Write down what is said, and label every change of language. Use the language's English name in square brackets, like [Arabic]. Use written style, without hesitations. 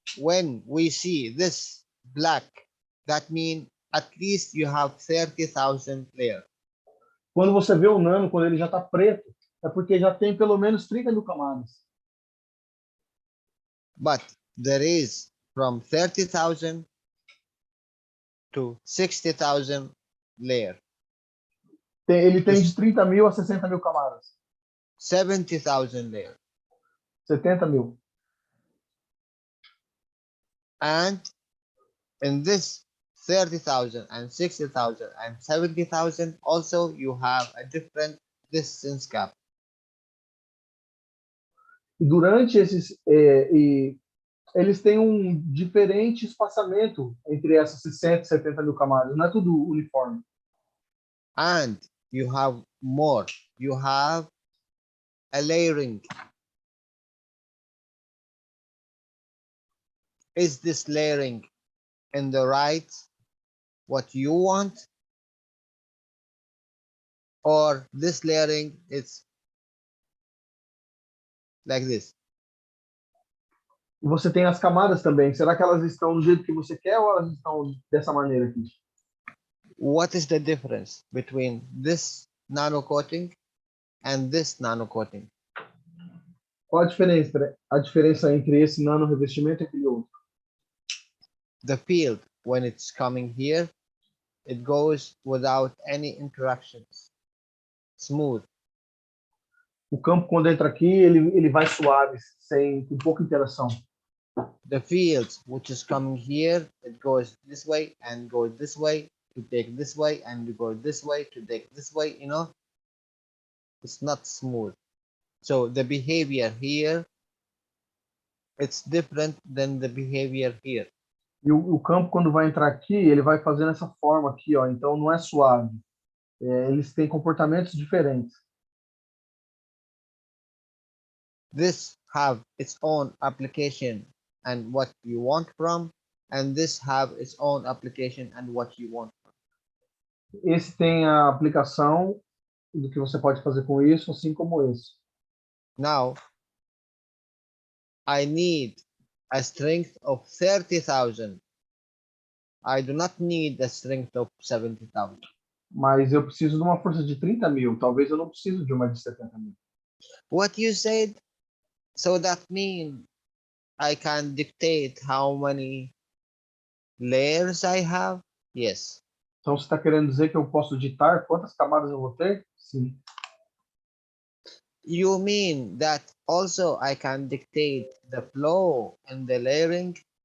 [English] When we see this black, that means at least you have 30,000 layers. [Portuguese] Quando você vê o nano, quando ele já está preto, é porque já tem pelo menos 30.000 camadas. [English] But there is from 30,000 to 60,000 layers. [Portuguese] Ele tem de 30.000 a 60.000 camadas. [English] 70,000 layers. [Portuguese] 70.000. [English] And in this 30,000 and 60,000 and 70,000, also you have a different distance gap. [Portuguese] E durante esses... eles têm um diferente espaçamento entre essas 60 e 70.000 camadas. Não é tudo uniforme. [English] And you have more. You have a layering. Is this layering in the right what you want, or this layering is like this? [Portuguese] Você tem as camadas também. Será que elas estão do jeito que você quer ou elas estão dessa maneira aqui? [English] What is the difference between this nano coating and this nano coating? [Portuguese] Qual a diferença? A diferença entre esse nano revestimento e aquele outro? [English] The field, when it's coming here, it goes without any interactions. Smooth. [Portuguese] O campo, quando entra aqui, ele vai suave, com pouca interação. [English] The field, which is coming here, it goes this way and goes this way to take this way and you go this way to take this way, you know? It's not smooth. So the behavior here, it's different than the behavior here. [Portuguese] E o campo, quando vai entrar aqui, ele vai fazendo essa forma aqui, ó. Então não é suave. Eles têm comportamentos diferentes. [English] This have its own application and what you want from, and this have its own application and what you want from. [Portuguese] Esse tem a aplicação do que você pode fazer com isso, assim como esse. [English] Now, I need a strength of 30,000. I do not need a strength of 70,000. [Portuguese] Mas eu preciso de uma força de 30 mil. Talvez eu não preciso de uma de 70 mil. [English] What you said, so that means I can dictate how many layers I have? Yes. [Portuguese] Então você está querendo dizer que eu posso ditar quantas camadas eu vou ter? Sim. [English] You mean that also I can dictate the flow and the layering?